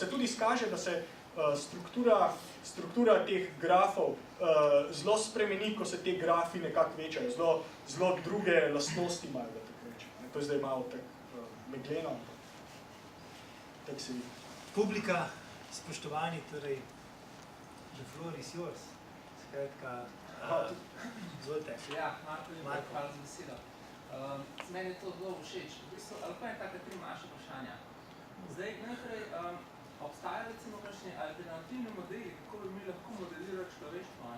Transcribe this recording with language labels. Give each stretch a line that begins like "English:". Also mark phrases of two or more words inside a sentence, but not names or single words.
Slovenian: Se tudi izkaže, da se struktura teh grafov zelo spremeni, ko se te grafi nekako večajo, zelo druge lastnosti imajo, da tako rečem. To je zdaj malo tako megleno, tako se vidi. Publika, spoštovani, torej,
English: the floor is yours.
Slovenian: Skratka, izvolite. Ja, Marko, hvala za besedo. Meni je to zelo všeč. V bistvu, ali pa je taka 3 manjša vprašanja. Zdaj, najprej, obstajajo recimo kakšni alternativni modeli, kako bi mi lahko modelirali človeštvo, ne?